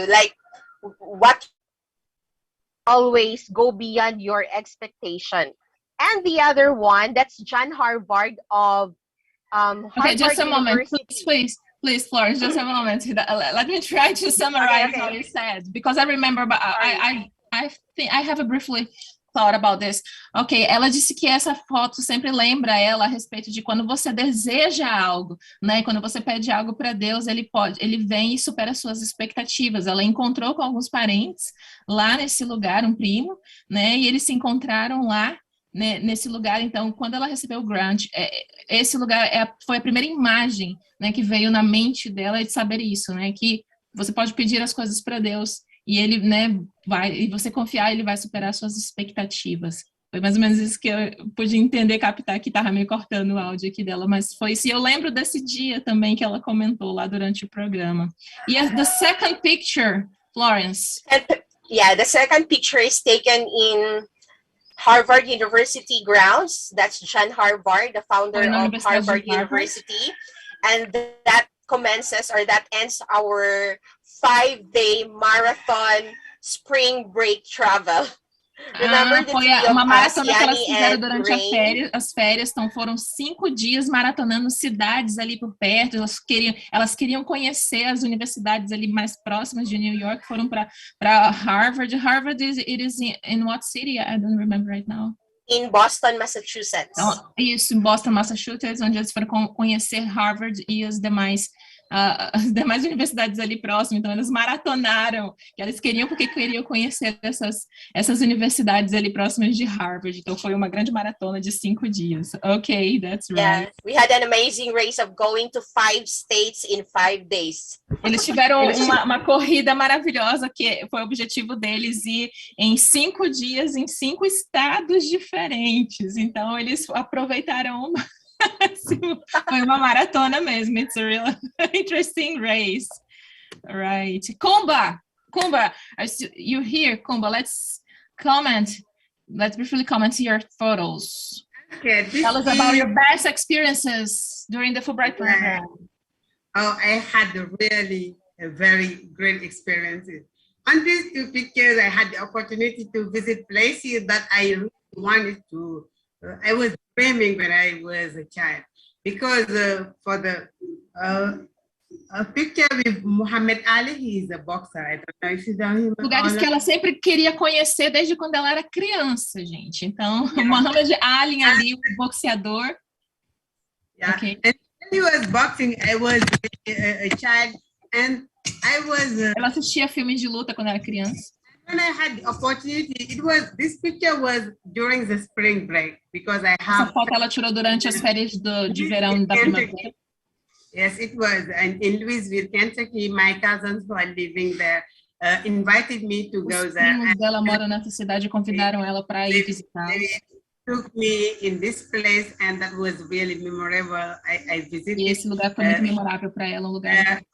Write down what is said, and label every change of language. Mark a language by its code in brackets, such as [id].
[en] Like what always go beyond your expectation. And the other one, that's John Harvard of okay, just a moment, please, Florence, just a moment. Let me try to summarize what you said, because I remember, but I think I have a briefly thought about this. [pt] Ok, ela disse que essa foto sempre lembra ela a respeito de quando você deseja algo, né? Quando você pede algo para Deus, ele vem e supera suas expectativas. Ela encontrou com alguns parentes lá nesse lugar, um primo, né? E eles se encontraram lá, né, nesse lugar. Então, quando ela recebeu o grant, esse lugar foi a primeira imagem, né, que veio na mente dela de saber isso, né? Que você pode pedir as coisas para Deus e ele, né, e você confiar, ele vai superar suas expectativas. Foi mais ou menos isso que eu pude entender, captar, que estava meio cortando o áudio aqui dela, mas foi isso. E eu lembro desse dia também que ela comentou lá durante o programa. [en] E the second picture, Florence. Yeah, the second picture is taken in Harvard University grounds. That's John Harvard, the founder of Harvard University. And that commences, or that ends our 5-day marathon spring break travel. Remember the [pt] foi uma maratona que elas fizeram durante as férias, então foram 5 dias maratonando cidades ali por perto. Elas queriam conhecer as universidades ali mais próximas de New York, foram para Harvard. [en] Harvard is in what city? I don't remember right now. In Boston, Massachusetts. [pt] Então, isso, em Boston, Massachusetts, onde eles foram conhecer Harvard e as demais as demais universidades ali próximas, então elas maratonaram, que elas queriam porque queriam conhecer essas universidades ali próximas de Harvard, então foi uma grande maratona de 5 dias. [en] Ok, that's right. Yeah, we had an amazing race of going to 5 states in 5 days. [pt] Eles tiveram uma corrida maravilhosa, que foi o objetivo deles, ir em 5 dias em 5 estados diferentes, então eles aproveitaram foi uma maratona mesmo. [en] It's a real interesting race. Right. Kumba, you're here, Kumba. Let's briefly comment your photos. Okay, Tell us about your best experiences during the Fulbright program. Oh, I had a very great experiences. On these 2 pictures, I had the opportunity to visit places that I really wanted to. I was dreaming when I was a child, because for the a picture with Muhammad Ali, he's a boxer. I don't know if you know him. [pt] Lugares que ela sempre queria conhecer desde quando ela era criança, gente. Então, Muhammad Ali ali, o boxeador. [en] Yeah. Okay. And when he was boxing, I was a child, and I was. [pt] Ela assistia filmes de luta quando era criança. [en] When I had the opportunity, this picture was during the spring break, because I have. [pt] Essa foto ela tirou durante as férias de verão da primavera. [en] Yes, it was. And in Louisville, Kentucky, my cousins who are living there invited me to go there. [pt] Os primos dela moram nessa cidade e convidaram ela para ir visitar. [en] They took me in this place, and that was really memorable. I visited. [pt] E esse lugar foi muito memorável para ela, um lugar.